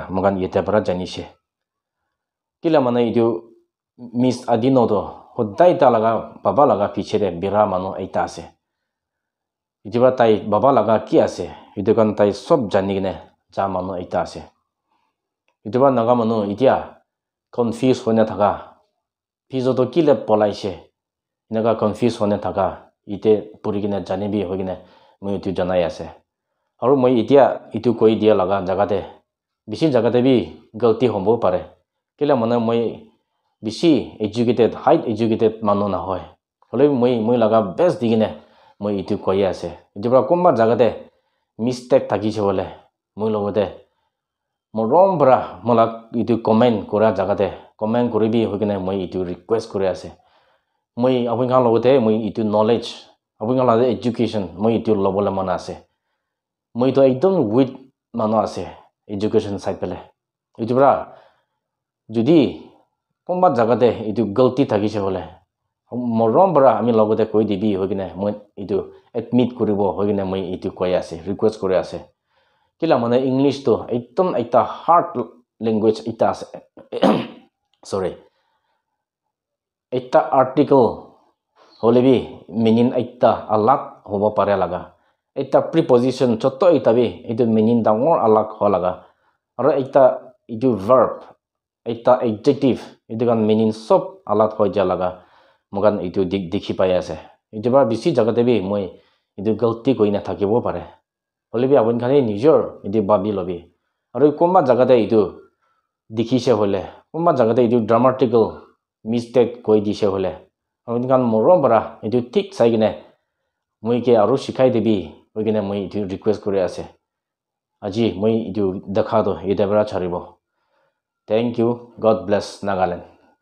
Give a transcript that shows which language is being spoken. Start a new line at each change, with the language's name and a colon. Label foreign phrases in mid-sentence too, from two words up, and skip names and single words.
Naga Pidgin: mokan yete para janise kila mana itu Miss Adino do hodai ta laga baba laga piche de bira mano aita ase ijiba tai baba laga ki ase itu kan tai sob jani gine ja mano aita ase ijiba naga mano itia confuse hone thaka Pizzo to kile polaise naga confuse hone thaka ite puri gine jani bi hogine moi itu janai ase aru moi itia itu koi dia laga jaga de bishi jaga de bi galti hombo pare kila mana moi bishi educated
English: high educated
Naga Pidgin: mano na hoy hole moi laga best digine moi itu koi ase jibra komba jaga de mistake thaki che bole moi logode mo rombra mola itu comment kora jaga de comment koribi hoikene moi itu request kore ase moi apun kan logote moi itu knowledge apun kan lade education moi itu lobole mana ase moi to ekdom weak mano ase
English: education side
Naga Pidgin: pele itu bra judi komba jagate itu galti thakise hole morom bra ami logote koi dibi hoikene moi itu admit koribo hoikene moi itu koi ase request kore ase kila mane english to ekdom ekta hard language ita ase sorry ekta article holebi meaning ekta alag hobo pare laga ekta preposition chotto itabi itu meaning dangor alag ho laga aro ekta itu verb ekta adjective itu kan meaning sob alag ho ja laga mogan itu dikhi pai ase itu ba bisi jagate bi moi itu galti koina thakibo pare holebi abun khani nijor itu babi lobi aro komba jagate itu dikhise hole komba jagate itu
English: grammatical mistake
Naga Pidgin: koi dise hole abun kan morom bara itu tik sai gine moi ke aro sikhai debi hoigine moi itu request kore ase aji moi itu dekha do ite bara charibo
English: thank you god bless Nagaland